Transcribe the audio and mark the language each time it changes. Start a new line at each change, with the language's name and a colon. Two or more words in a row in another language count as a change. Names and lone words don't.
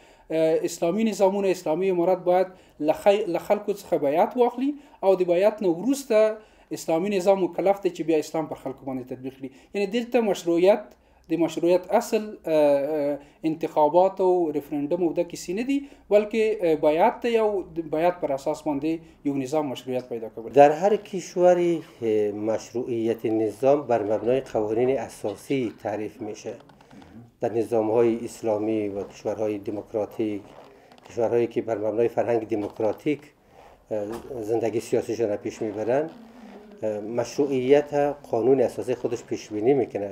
Pashto: اسلامي نظامونه اسلامي امارت باید له خلکو څخه بیعت واخلي او د بیعت نه وروسته اسلامي نظام مکلف دی چې بیا اسلام پر خلکو باندې تطبیق کړي. یعنی دلته مشروعیت اصل انتخابات او ریفرندم او د کسی نه دي، بلکه بیعت دی او بیعت پر اساس باندې یو نظام مشروعیت پیدا کول.
Persian: در هر کشوری مشروعیت نظام بر مبنای قوانین اساسی تعریف میشه. در نظام‌های اسلامی و کشورهای دموکراتیک، کشورهایی که بر مبنای فرهنگ دموکراتیک زندگی سیاسیشون را پیش میبرن، مشروعیت قانون اساسی خودش پیش بینی میکنه.